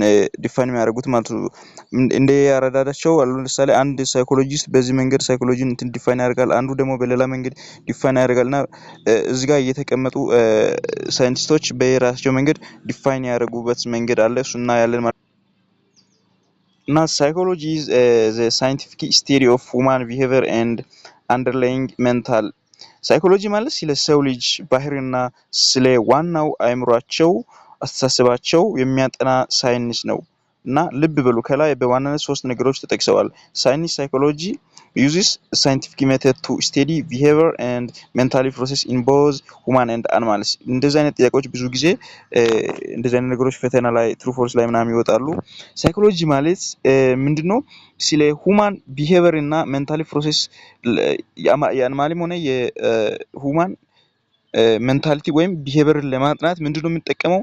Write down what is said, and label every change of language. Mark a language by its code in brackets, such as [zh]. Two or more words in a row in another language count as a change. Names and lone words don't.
[am] ዲፋይን የሚያደርጉት ማለት ነው። እንደ አረዳዳቸው ለምሳሌ አንድ ሳይኮሎጂስት በዚህ መንገድ ሳይኮሎጂን እንትን ዲፋይን ያደርጋል፣ አንዱ ደግሞ በሌላ መንገድ ዲፋይን ያደርጋል እና እዚህ ጋር የተቀመጡ ሳይንቲስቶች በራሳቸው መንገድ ዲፋይን ያደርጉበት መንገድ አለ። እሱ እናያለን ማለት ነው። እና ሳይኮሎጂ [en] is the scientific study of human behavior and underlying mental [am] ሳይኮሎጂ ማለት ስለ ሰው ልጅ ባህሪና ስለ ዋናው አእምሯቸው፣ አስተሳሰባቸው የሚያጠና ሳይንስ ነው። እና ልብ በሉ ከላይ በዋናነት ሶስት ነገሮች ተጠቅሰዋል። ሳይንስ ሳይኮሎጂ [en] uses scientific method to study behavior and mentally process in both human and animals። [am] እንደዚህ አይነት ጥያቄዎች ብዙ ጊዜ እንደዚህ አይነት ነገሮች ፈተና ላይ [en] true false [am] ላይ ምናምን ይወጣሉ። ሳይኮሎጂ ማለት ምንድነው? ስለ [en] human behavior [am] እና [en] mentally process [am] የአኒማልም ሆነ የሁማን ሜንታሊቲ ወይም ቢሄቪየርን ለማጥናት ምንድነው የምንጠቀመው?